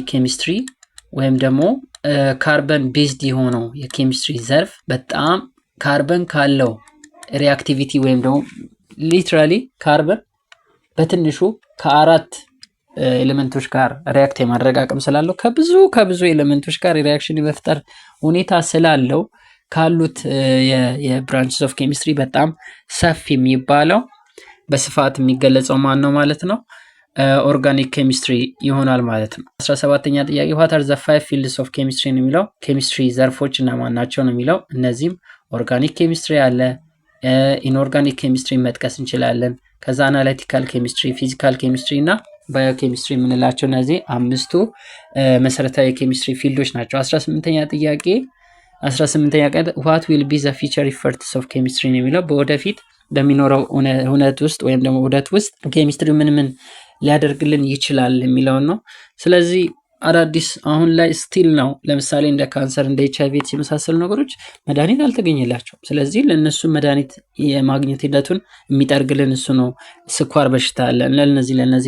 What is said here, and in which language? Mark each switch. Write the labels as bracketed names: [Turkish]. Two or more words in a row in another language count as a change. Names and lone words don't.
[Amharic] ኬሚስትሪ ወይም ደግሞ [English] carbon based [Amharic] የሆነው የኬሚስትሪ ዘርፍ በጣም ካርበን ካለው ሪአክቲቪቲ ወይም ደግሞ ሊትራሊ ካርበን በትንሹ ከ4 ኤሌመንቶች ጋር ሪአክት የማድረግ አቅም ስላለው ከብዙ ኤሌመንቶች ጋር ሪአክሽን የመፍጠር ሁኔታ ስላለው ካሉት [English] branches of chemistry [Amharic] በጣም ሰፊ የሚባለው በስፋት የሚገለጸው ማን ነው ማለት ነው? [English] organic chemistry [Amharic] ይሆናል ማለት ነው። 17ኛ ጥያቄ [English] what are the 5 fields of chemistry [Amharic] ነው የሚለው። ኬሚስትሪ ዘርፎች እና ማን ናቸው ነው የሚለው። እነዚህም [English] organic chemistry [Amharic] አለ፣ [English] inorganic chemistry [Amharic] መጥቀስ እንችላለን። ከዛ [English] analytical chemistry፣ physical chemistry [Amharic] እና [English] bio chemistry [Amharic] የምንላቸው እነዚህ አምስቱ መሰረታዊ [English] chemistry fields [Amharic] ናቸው። 18ኛ ጥያቄ [English] what will be the future efforts of chemistry [Amharic] ነው የሚለው። በወደፊት በሚኖረው ሁነት ውስጥ ወይም ደግሞ ውደት ውስጥ ኬሚስትሪ ምን ሊያደርግልን ይችላል የሚለውን ነው። ስለዚህ አዳዲስ አሁን ላይ ስቲል ነው። ለምሳሌ እንደ ካንሰር እንደ HIV የመሳሰሉ ነገሮች መድኃኒት አልተገኘላቸውም። ስለዚህ ለነሱ መድኃኒት የማግኘት ሂደቱን የሚጠርግልን እሱ ነው። ስኳር በሽታ አለ። ለነዚህ